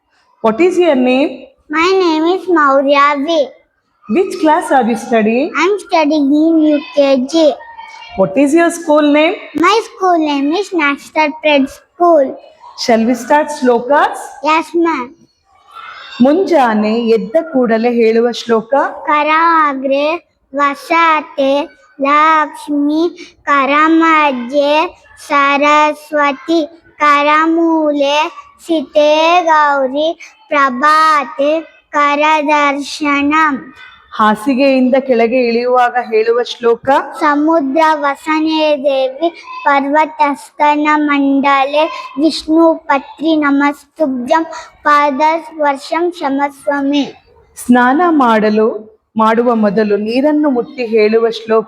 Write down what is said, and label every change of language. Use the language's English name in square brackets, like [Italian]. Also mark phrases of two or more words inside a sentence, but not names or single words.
[English] What is your name? My name is Maurya V. Which class are you studying? I'm studying in UKG. What is your school name? My school name is National Pred School. Shall we start ಶ್ಲೋಕಾಸ್? Yes, ma'am. [Kannada] ಮುಂಜಾನೆ ಎದ್ದ ಕೂಡಲೇ ಹೇಳುವ ಶ್ಲೋಕ. [Sanskrit] कराग्रे वसते लक्ष्मी करमध्ये सरस्वती करमूले सिते गौरी प्रभाते करदर्शनम्. [Kannada] ಹಾಸಿಗೆಯಿಂದ ಕೆಳಗೆ ಇಳಿಯುವಾಗ ಹೇಳುವ ಶ್ಲೋಕ. [Sanskrit] ಸಮುದ್ರ ವಸನೆ ದೇವಿ ಪರ್ವತಸ್ಥನ ಮಂಡಲೆ ವಿಷ್ಣು ಪತ್ರಿ ನಮಸ್ತುಭ್ಯಂ ಪಾದ ವರ್ಷಂ ಕ್ಷಮಸ್ವಮಿ. [Kannada] ಸ್ನಾನ ಮಾಡುವ ಮೊದಲು ನೀರನ್ನು ಮುಟ್ಟಿ ಹೇಳುವ ಶ್ಲೋಕ.